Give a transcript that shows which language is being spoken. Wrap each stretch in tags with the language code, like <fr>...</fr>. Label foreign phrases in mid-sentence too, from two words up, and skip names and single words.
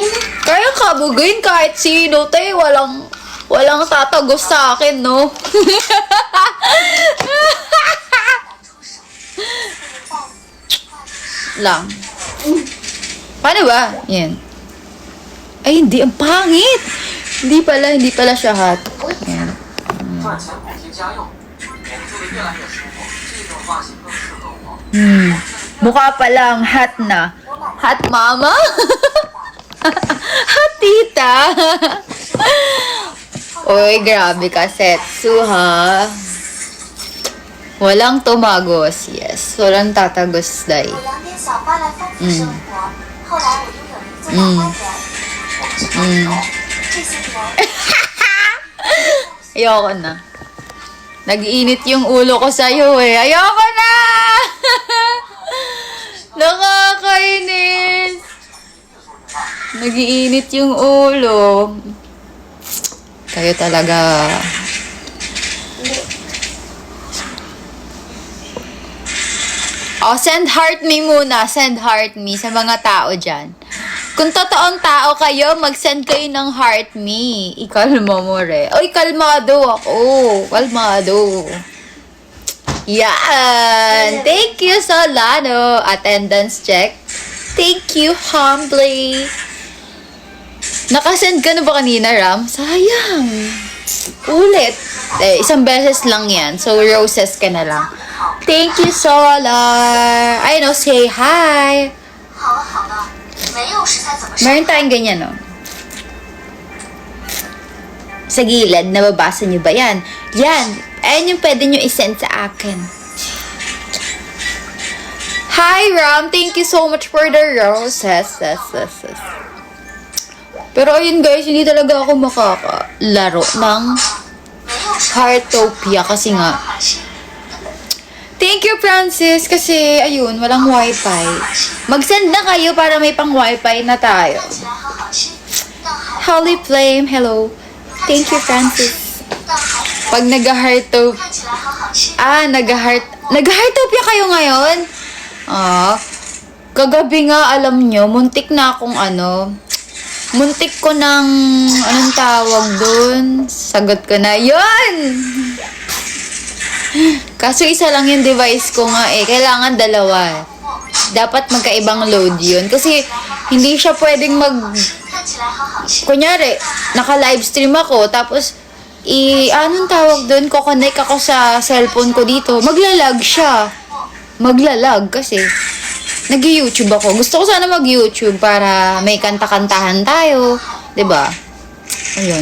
<tl>Kaya kabugin kahit sino, te. Walang tatagos sa akin, no? Lang. Paano ba? Yan. Ay, hindi. Ang pangit. Hindi pala siya hot. Yan.</tl> <zh>赚钱补贴家用，我们做的越来越舒服，这种发型更适合我。</zh> <tl>Mukha pa lang, hot na.</tl> <en>Hot mama?</en> <tl>Hot tita? Uy, grabe ka, Setsu, ha? Walang tumagos, yes. Walang tatagos, dai.</tl> <zh>我两点小花来丰富生活，后来我拥有了一座大花园。这些年，</zh> <tl>Ayoko na. Nag-iinit yung ulo ko sa'yo eh. Ayoko na! Nakakainis! Nag-iinit yung ulo. Kayo talaga. Oh, send heart me muna. Send heart me sa mga tao dyan. Kung totoong tao kayo, mag-send kayo ng heart me. Ikalma mo re. Oy, kalmado ako. Kalmado. Yan.</tl> <en>Thank you, Solano. Attendance check. Thank you, humbly.</en> <tl>Nakasend ka na ba kanina, Ram? Sayang. Ulit. Eh, isang beses lang yan. So, roses ka na lang.</tl> <en>Thank you, Solar. I know, say hi.</en> <zh>好了好了，没有食材怎么生？</zh> <tl>Meron tayong ganyan, no? Sa gilid, nababasa nyo ba yan? Yan. Ayan yung pwede nyo isend sa akin.</tl> <en>Hi, Ram. Thank you so much for the roses.</en> <tl>Pero ayun, guys, hindi talaga ako makakalaro ng Heartopia kasi nga.</tl> <en>Thank you,</en> <tl>Francis. Kasi, ayun, walang wifi. Mag-send na kayo para may pang wifi na tayo.</tl> <zh>看起来很好吃，但还</zh> <en>Holy Flame, hello. Thank you, Francis.</en> <zh>但还</zh> <tl>Pag nag-heartopia,</tl> <zh>看起来很好吃。</zh> <tl>nag-heartopia kayo ngayon? Kagabi nga, alam nyo, muntik na akong muntik ko ng, anong tawag dun? Sagot ko na, yun! Kaso isa lang yung device ko nga eh. Kailangan dalawa. Dapat magkaibang load yun. Kasi hindi siya pwedeng</tl> <zh>看起来很好吃。</zh> <tl>kunyari, naka-livestream ako, tapos, anong tawag doon? Ko-connect ako sa cellphone ko dito. Maglalag siya. Maglalag kasi nag-YouTube ako. Gusto ko sana mag-YouTube para may kanta-kantahan tayo. 'Di ba? Ayun.</tl>